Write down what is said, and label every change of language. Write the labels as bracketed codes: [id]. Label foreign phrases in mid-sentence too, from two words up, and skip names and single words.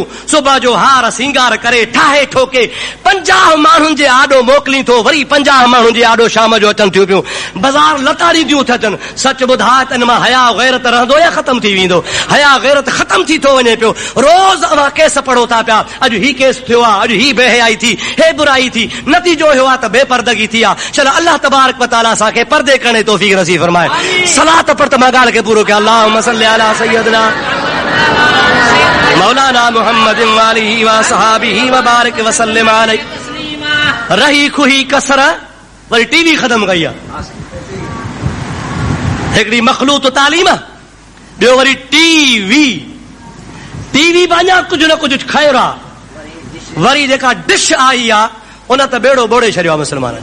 [sd] सुबुह जो हार सिंगार करे ठाहे ठोके 50 माण्हुनि जे आॾो मोकिली थो, वरी 50 माण्हुनि जे आॾो शाम जो अचनि थियूं पियूं। बाज़ार लताड़ींदियूं था अचनि। सच ॿुधाए त इन मां हया गैरत रहंदो या ख़तम थी वेंदो? हया गैरत ख़तम थी थो वञे पियो। रोज़ अवां केस पढ़ो था पिया, अॼु ही केस थियो आहे, अॼु ही बेहयाई थी, हे बुराई थी। नतीजो इहो आहे त बेपर्दगी थी आहे। चल [ar] الله تبارك وتعالى [sd] असांखे पर्दे करण तौफ़ीक़ नसीब फरमाए। सलात पर त मां ॻाल्हि खे पूरो कयां। [ar] اللهم صل على سيدنا مولانا محمد وآله وصحبه وبارك وسلم عليه. [sd] रही खुही कसर वरी टीवी ख़त्म कई आहे। हिकिड़ी मखलूत तालीम, ॿियो वरी टीवी। टीवी बि अञा कुझु न कुझु ख़ैर आहे। वरी जेका डिश आई आहे उन त बेड़ो ॿोड़े छॾियो आहे मुस्लमाननि।